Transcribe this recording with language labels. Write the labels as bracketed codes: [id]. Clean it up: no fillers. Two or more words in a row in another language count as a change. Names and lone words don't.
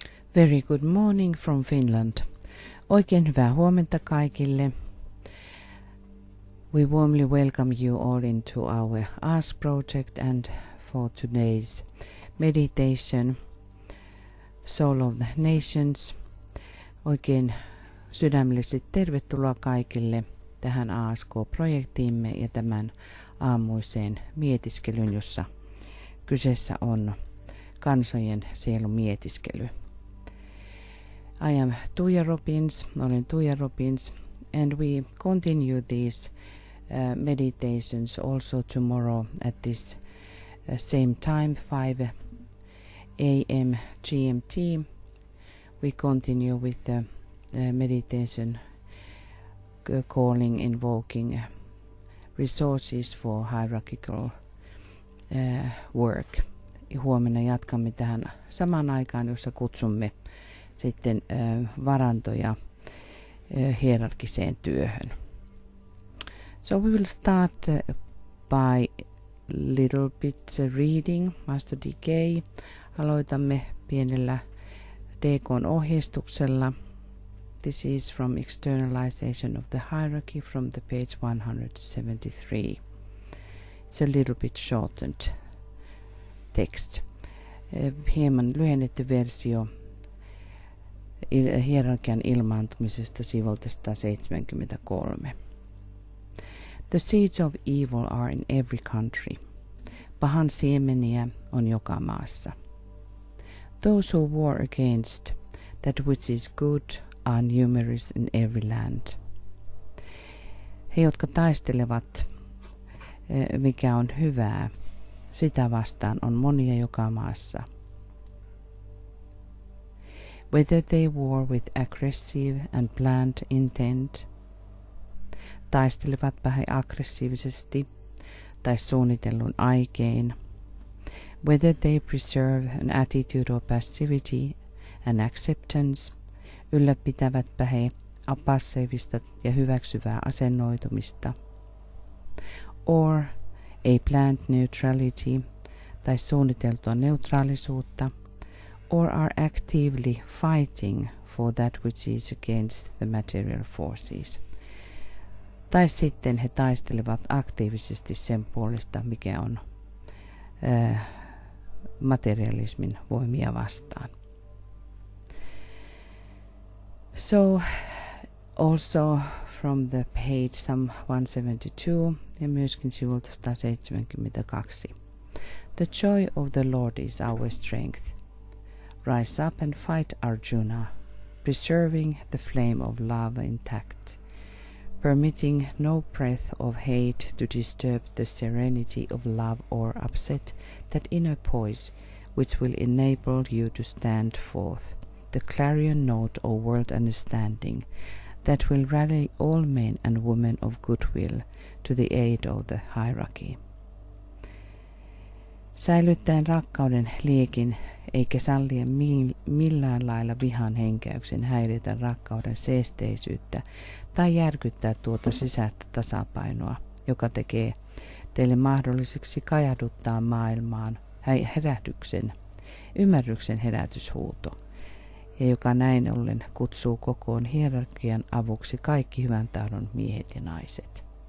[en] Very good morning from Finland. [fi] Oikein hyvää huomenta kaikille. [en] We warmly welcome you all into our Ask project and for today's meditation, Soul of the Nations. [fi] Oikein sydämellisesti tervetuloa kaikille tähän ASK-projektiimme ja tämän aamuiseen mietiskelyn, jossa kyseessä on kansojen sielun mietiskely. [en] I am Tuija Robbins, olen Tuija Robbins, and we continue these meditations also tomorrow at this same time, 5 a.m. GMT. We continue with the meditation calling, invoking resources for hierarchical work. [fi] Huomenna jatkamme tähän samaan aikaan, jossa kutsumme sitten varantoja hierarkiseen työhön. [en] So we will start by little bit reading, Master DK. [fi] Aloitamme pienellä DK:n ohjeistuksella. [en] This is from Externalization of the Hierarchy from the page 173. It's a little bit shortened text. [fi] Hieman lyhennetty versio hierarkian ilmaantumisesta sivulta 173. [en] The seeds of evil are in every country. [fi] Pahan siemeniä on joka maassa. [en] Those who war against that which is good are numerous in every land. [fi] He, jotka taistelevat, mikä on hyvää, sitä vastaan on monia joka maassa. [en] Whether they war with aggressive and planned intent, [fi] taistelevatpa he aggressiivisesti tai suunnitellun aikein, [en] whether they preserve an attitude of passivity and acceptance, [fi] ylläpitävätpä he passiivista ja hyväksyvää asennoitumista, [en] or a planned neutrality [fi] tai suunniteltua neutraalisuutta, [en] or are actively fighting for that which is against the material forces. [fi] Tai sitten he taistelevat aktiivisesti sen puolesta, mikä on materialismin voimia vastaan. [en] So, also from the page some 172 [fi] ja myöskin sivulta 172. [en] The joy of the Lord is our strength. Rise up and fight Arjuna, preserving the flame of love intact, permitting no breath of hate to disturb the serenity of love or upset that inner poise which will enable you to stand forth, the clarion note of world understanding that will rally all men and women of goodwill to the aid of the hierarchy. [fi] Säilyttäen rakkauden liekin eikä sallien millään lailla vihan henkäyksen häiritä rakkauden seesteisyyttä tai järkyttää tuota sisäistä tasapainoa, joka tekee teille mahdolliseksi kajahduttaa maailmaan ymmärryksen herätyshuuto, ja joka näin ollen kutsuu kokoon hierarkian avuksi kaikki hyvän tahdon miehet ja naiset.